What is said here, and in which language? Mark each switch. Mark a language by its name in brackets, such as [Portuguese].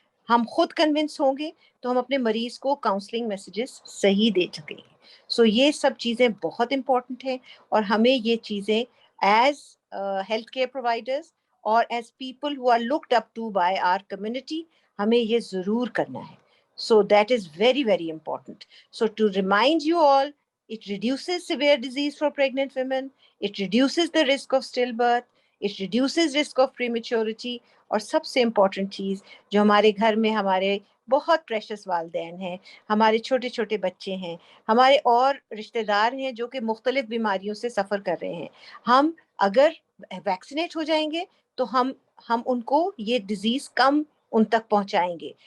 [Hindi] हम खुद कन्विंस होंगे तो हम अपने मरीज को काउंसलिंग मैसेजेस सही दे सकेंगे. सो ये सब चीजें बहुत इंपॉर्टेंट हैं, और हमें ये चीजें एज हेल्थ केयर प्रोवाइडर्स और [English] as people who are looked up to by our community [Hindi] हमें ये जरूर करना है. [English] So that is very very important. So to remind you all, it reduces severe disease for pregnant women, it reduces the risk of stillbirth, it reduces risk of prematurity. [Hindi] और सबसे important चीज़ जो हमारे घर में हमारे बहुत प्रेशस वालिदैन हैं, हमारे छोटे छोटे बच्चे हैं, हमारे और रिश्तेदार हैं जो कि मुख्तलिफ बीमारियों से सफ़र कर रहे हैं, हम अगर वैक्सीनेट हो जाएंगे तो हम उनको ये डिजीज़ कम उन तक पहुंचाएंगे.